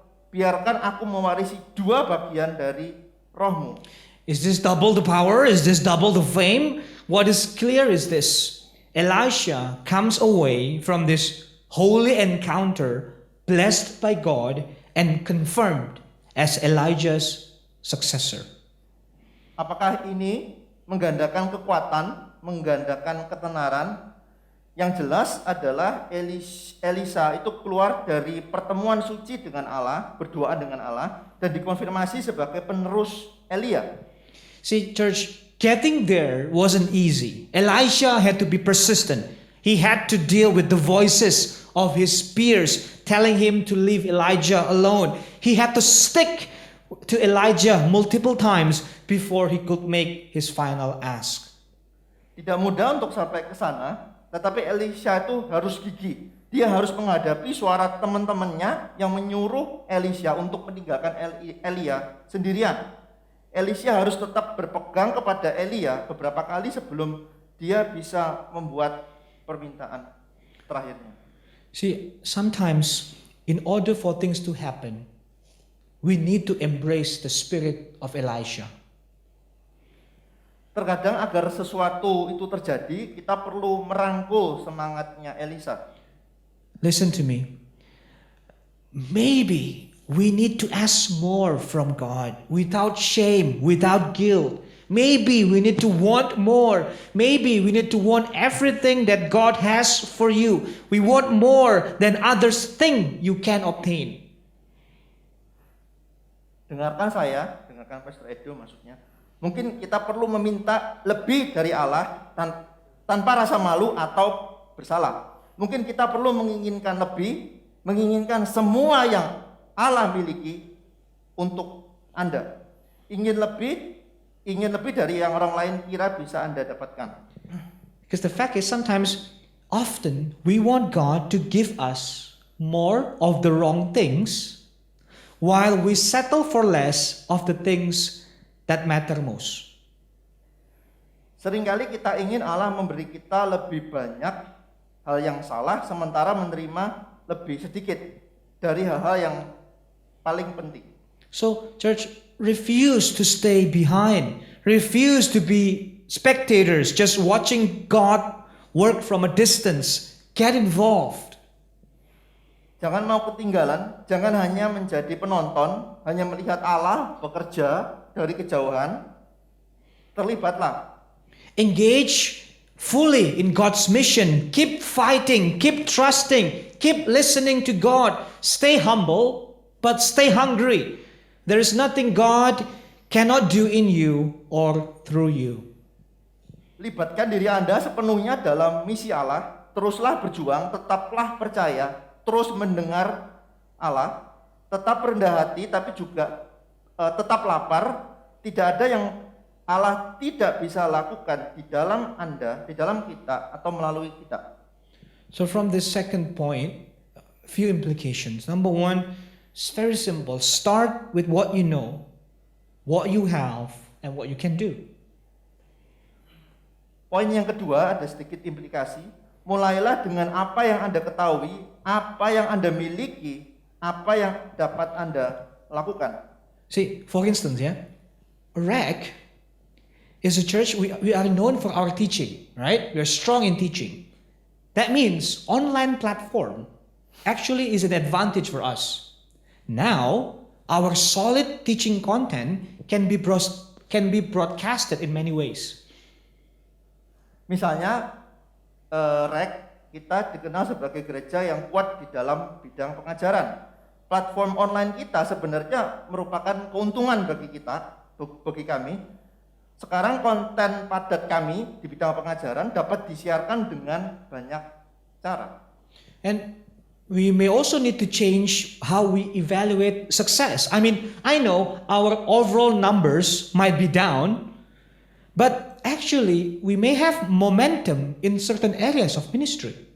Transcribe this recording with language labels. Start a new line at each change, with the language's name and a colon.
Indonesian: Biarkan aku mewarisi 2 bagian dari rohmu.
English: Is this double the power? Is this double the fame? What is clear is this. Elisha comes away from this holy encounter blessed by God and confirmed as Elijah's successor.
Indonesian: Apakah ini menggandakan kekuatan, menggandakan ketenaran? Yang jelas adalah Elisa itu keluar dari pertemuan suci dengan Allah, berdoa dengan Allah, dan dikonfirmasi sebagai penerus Elia.
English: See, church, getting there wasn't easy. Elisha had to be persistent. He had to deal with the voices of his peers telling him to leave Elijah alone. He had to stick to Elijah multiple times before he could make his final ask.
Indonesian: Tidak mudah untuk sampai ke sana, tetapi Elisha itu harus gigih. Dia harus menghadapi suara teman-temannya yang menyuruh Elisha untuk meninggalkan Elia sendirian. Elisha harus tetap berpegang kepada Elia beberapa kali sebelum dia bisa membuat permintaan terakhirnya.
English: See, sometimes in order for things to happen, we need to embrace the spirit of Elisha.
Indonesian: Terkadang agar sesuatu itu terjadi, kita perlu merangkul semangatnya Elisa.
English: Listen to me. Maybe we need to ask more from God without shame, without guilt. Maybe we need to want more. Maybe we need to want everything that God has for you. We want more than others think you can obtain.
Indonesian: Dengarkan Pastor Edo maksudnya. Mungkin kita perlu meminta lebih dari Allah tanpa rasa malu atau bersalah. Mungkin kita perlu menginginkan lebih, menginginkan semua yang Allah miliki untuk Anda. Ingin lebih dari yang orang lain kira bisa Anda dapatkan.
English: Because the fact is often we want God to give us more of the wrong things while we settle for less of the things that matter most.
Indonesian: Seringkali kita ingin Allah memberi kita lebih banyak hal yang salah sementara menerima lebih sedikit dari hal-hal yang paling penting.
English: So, church, refuse to stay behind. Refuse to be spectators, just watching God work from a distance. Get involved.
Indonesian: Jangan mau ketinggalan, jangan hanya menjadi penonton, hanya melihat Allah bekerja dari kejauhan. Terlibatlah.
English: Engage fully in God's mission. Keep fighting, keep trusting, keep listening to God. Stay humble, but stay hungry. There is nothing God cannot do in you or through you.
Indonesian: Libatkan diri Anda sepenuhnya dalam misi Allah. Teruslah berjuang, tetaplah percaya, terus mendengar Allah, tetap rendah hati, tapi juga tetap lapar. Tidak ada yang Allah tidak bisa lakukan di dalam Anda, di dalam kita, atau melalui kita.
English: So from this second point, a few implications. Number one, it's very simple. Start with what you know, what you have, and what you can do.
Indonesian: Poin yang kedua ada sedikit implikasi. Mulailah dengan apa yang Anda ketahui, apa yang Anda miliki, apa yang dapat Anda lakukan.
English: See, for instance, REC is a church, we are known for our teaching, right? We are strong in teaching. That means online platform actually is an advantage for us. Now, our solid teaching content can be broadcasted in many ways.
Indonesian: Misalnya, REC kita dikenal sebagai gereja yang kuat di dalam bidang pengajaran. Platform online kita sebenarnya merupakan keuntungan bagi kami. Sekarang konten padat kami di bidang pengajaran dapat disiarkan dengan banyak cara.
English: And we may also need to change how we evaluate success. I mean, I know our overall numbers might be down, but actually we may have momentum in certain areas of ministry.